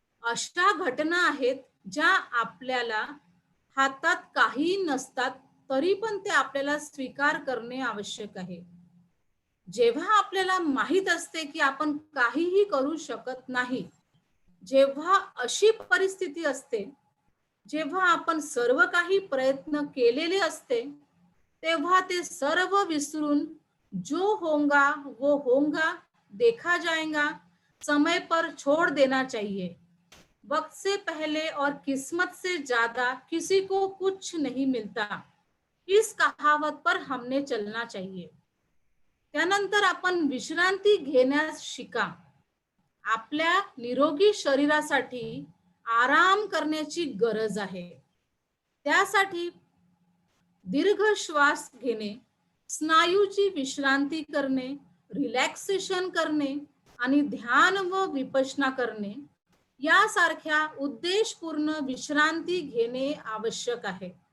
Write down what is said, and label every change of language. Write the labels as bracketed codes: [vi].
[mr] अशा घटना आहेत ज्या आपल्याला हातात काही नसतात तरी पण ते आपल्याला स्वीकार करणे आवश्यक आहे. जेव्हा आपल्याला माहित असते की आपण काहीही करू शकत नाही, जेव्हा अशी परिस्थिती असते, जेव्हा आपण सर्व काही प्रयत्न केलेले असते, तेव्हा ते सर्व विसरून [hi] जो होगा वो होगा, देखा जाएगा, समय पर छोड़ देना चाहिए। वक्त से पहले और किस्मत से ज्यादा किसी को कुछ नहीं मिळता, इस कहावत पर हमने चलना चाहिए. [mr] त्यानंतर आपण विश्रांती घेण्यास शिका. आपल्या निरोगी शरीरासाठी आराम करण्याची गरज आहे. त्यासाठी दीर्घ श्वास घेणे, स्नायूची विश्रांती करणे, रिलॅक्सेशन करणे आणि ध्यान व विपश्यना करणे यासारख्या उद्देशपूर्ण विश्रांती घेणे आवश्यक आहे.